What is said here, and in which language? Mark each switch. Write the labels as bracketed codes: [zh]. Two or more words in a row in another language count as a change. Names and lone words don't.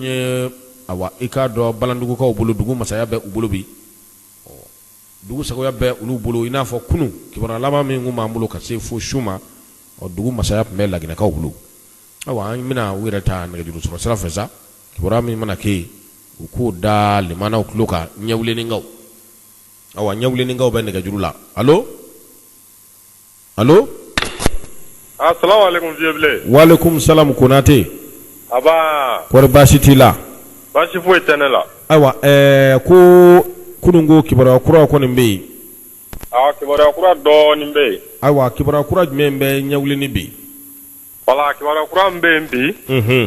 [bm] ye awa i k'a dɔn Balandugukaw bolo dugu masaya bɛɛ u bolo bi dugu sagoya bɛɛ olu bolo i n'a fɔ kunu kibaruya laban min kun b'an bolo ka se fo su ma dugu masaya tun bɛ Laginɛkaw bolo awa an bɛna u yɛrɛ ta nɛgɛjuru sɔrɔ sira fɛ sa kibaruya min mana kɛ u k'o da limanaw tulo kan ɲɛwuleninkaw awa ɲɛwuleninkaw bɛ nɛgɛjuru la allo [ar] السلام عليكم [bm] Dieublé. [ar] وعليكم السلام [bm] Konate. Aba. Kɔri baasi t'i la? Baasi foyi tɛ ne la. Ayiwa ko kunungo kibaruya kura kɔni bɛ yen. Kibaruya kura dɔɔnin bɛ yen. Ayiwa kibaruya kura jumɛn bɛ ɲɛwulenin bi? Wala kibaruya kura min bɛ yen bi.